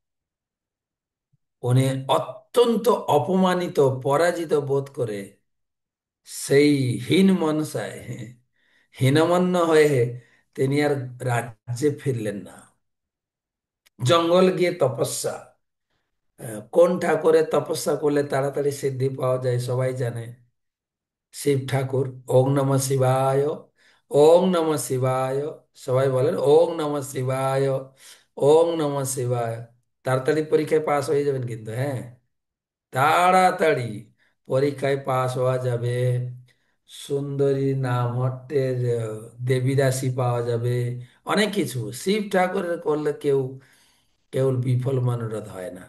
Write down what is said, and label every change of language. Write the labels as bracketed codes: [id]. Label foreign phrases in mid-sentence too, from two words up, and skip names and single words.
[bn] উনি অত্যন্ত অপমানিত, পরাজিত বোধ করে সেই হীন মনসায়, হীনমন্য হয়ে তিনি আর রাজ্যে ফিরলেন না। জঙ্গল গিয়ে তপস্যা। কোন ঠাকুরের তপস্যা করলে তাড়াতাড়ি সিদ্ধি পাওয়া যায় সবাই জানে, শিব ঠাকুর। [sa] ওং নমঃ শিবায়, ওং নমঃ শিবায়। [bn] সবাই বলেন [sa] ওং নমঃ শিবায়, ওং নমঃ শিবায়। [bn] তাড়াতাড়ি পরীক্ষায় পাস হয়ে যাবেন কিন্তু, হ্যাঁ, তাড়াতাড়ি পরীক্ষায় পাস হওয়া যাবে। সুন্দরী নাম হট্টের দেবীদাসী পাওয়া যাবে, অনেক কিছু। শিব ঠাকুরের করলে কেউ কেবল বিফল মনোরথ হয় না।